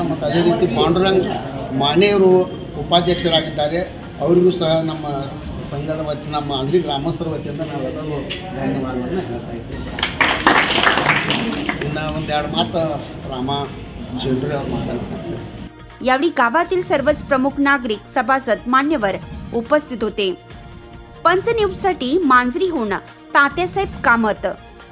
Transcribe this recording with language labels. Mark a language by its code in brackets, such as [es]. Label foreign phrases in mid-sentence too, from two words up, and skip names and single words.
[kn] ಮತ್ತು ಅದೇ ರೀತಿ ಪಾಂಡುರಂಗ್ ಮಾಣಿಯವರು ಉಪಾಧ್ಯಕ್ಷರಾಗಿದ್ದಾರೆ, ಅವರಿಗೂ ಸಹ ನಮ್ಮ ಸಂಘದ ವತಿ ನಮ್ಮ ಮಾದರಿ ಗ್ರಾಮಸ್ಥರ ವತಿಯಿಂದ ನಾವೆಲ್ಲರೂ ಧನ್ಯವಾದಗಳನ್ನು ಹೇಳ್ತಾ ಇದ್ದೀವಿ. ಇನ್ನು ಒಂದೆರಡು ಮಾತು ರಾಮ शेंडरे ಅವರು ಮಾತಾಡ್ತಾರೆ. [mr] यावेळी गावातील सर्वच प्रमुख नागरिक, सभासद, मान्यवर उपस्थित होते. पंच न्यूजसाठी मांजरीहून तात्यासाहेब कामत.